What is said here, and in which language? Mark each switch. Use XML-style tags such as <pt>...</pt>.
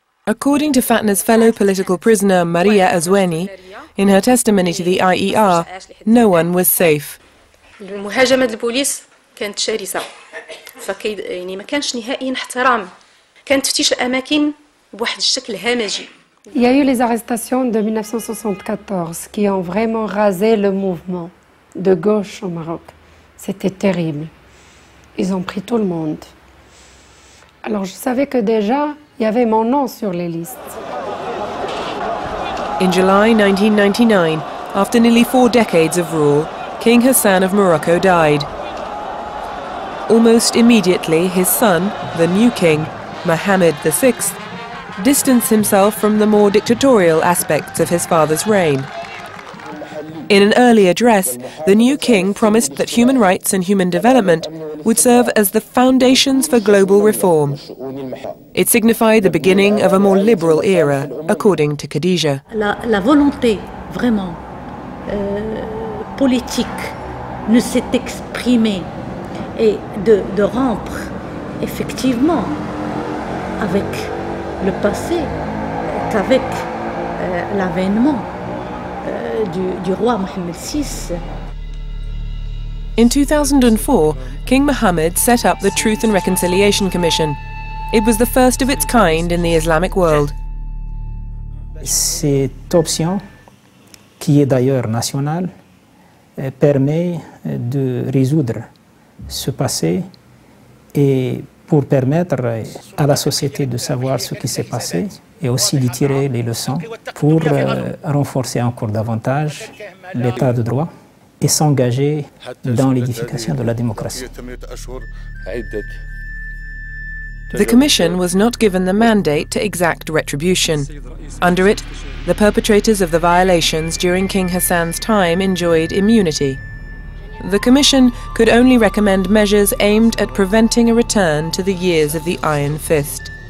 <en>According to Fatna's fellow political prisoner Maria Azweni, in her testimony to the IER, no one was safe.</en> <ar>المهاجمة البوليس كانت شرسة يعني ما كانش نهائيا احترام كان تفتيش الأماكن بواحد الشكل همجي.</ar> <fr>Il y a eu les arrestations de 1974 qui ont vraiment rasé le mouvement de gauche au Maroc. C'était terrible. Ils ont pris tout le monde. Alors je savais que déjà, il y avait mon nom sur les listes.</fr> <en>In July 1999, after nearly 4 decades of rule, King Hassan of Morocco died. Almost immediately, his son, the new king, Mohammed VI, distanced himself from the more dictatorial aspects of his father's reign. In an early address, the new king promised that human rights and human development would serve as the foundations for global reform. It signified the beginning of a more liberal era, according to Khadija.</en> <fr>La volonté vraiment politique ne s'est exprimée et de rompre effectivement avec le passé qu'avec l'avènement du roi Mohammed VI.</fr> <en>In 2004, King Mohammed set up the Truth and Reconciliation Commission. It was the first of its kind in the Islamic world.</en> <fr>Cette option, qui est d'ailleurs nationale, permet de résoudre ce passé et pour permettre à la société de savoir ce qui s'est passé et aussi d'y tirer les leçons pour renforcer encore davantage l'état de droit et s'engager dans l'édification de la démocratie.</fr> <en>The Commission was not given the mandate to exact retribution. Under it, the perpetrators of the violations during King Hassan's time enjoyed immunity. The Commission could only recommend measures aimed at preventing a return to the years of the Iron Fist.</en>